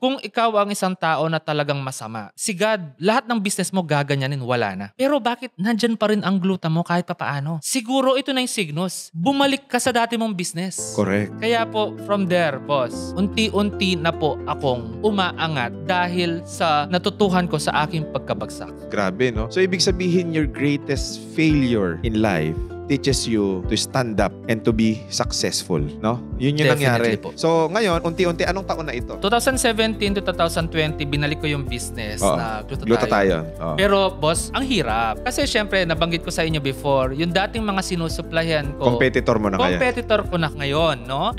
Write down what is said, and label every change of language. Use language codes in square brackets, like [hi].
[tl] Kung ikaw ang isang tao na talagang masama, si God, lahat ng business mo gaganyanin, wala na. Pero bakit nandyan pa rin ang gluta mo kahit papaano? Siguro ito na yung signos. Bumalik ka sa dati mong business. [en] Correct. [tl] Kaya po, from there, boss, unti-unti na po akong umaangat dahil sa natutuhan ko sa aking pagkabagsak. Grabe, no? So, ibig sabihin, [en] your greatest failure in life teaches you to stand up and to be successful, no? [tl] Yun yung nangyari. [en] Definitely po. [tl] So, ngayon, unti-unti, anong taon na ito? 2017 to 2020, binalik ko yung business na glutathione. Pero, boss, ang hirap. Kasi, syempre, nabanggit ko sa inyo before, yung dating mga sinusuplayan ko, competitor mo na kaya? Competitor ko na ngayon, no?